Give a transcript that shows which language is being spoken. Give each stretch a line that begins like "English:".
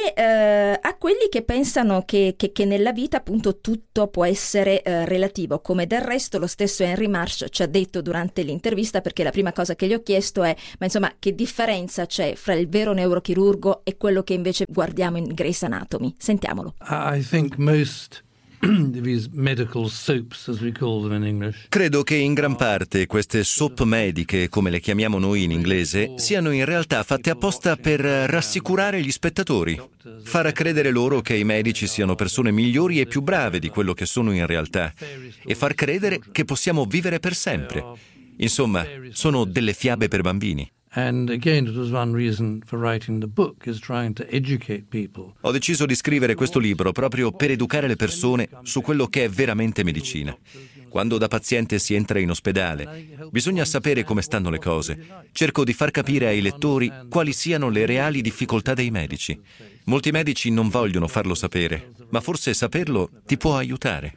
Italian: e a quelli che pensano che nella vita appunto tutto può essere relativo, come del resto lo stesso Henry Marsh ci ha detto durante l'intervista, perché la prima cosa che gli ho chiesto è: ma insomma, che differenza c'è fra il vero neurochirurgo e quello che invece guardiamo in Grey's Anatomy? Sentiamolo.
English: I think most these medical soaps, as we call them in English.
Italian: Credo che in gran parte queste soap mediche, come le chiamiamo noi in inglese, siano in realtà fatte apposta per rassicurare gli spettatori, far credere loro che i medici siano persone migliori e più brave di quello che sono in realtà, e far credere che possiamo vivere per sempre. Insomma, sono delle fiabe per bambini.
English: And again, it was one reason for writing the book, is trying to educate people.
Italian: Ho deciso di scrivere questo libro proprio per educare le persone su quello che è veramente medicina. Quando da paziente si entra in ospedale, bisogna sapere come stanno le cose. Cerco di far capire ai lettori quali siano le reali difficoltà dei medici. Molti medici non vogliono farlo sapere, ma forse saperlo ti può aiutare.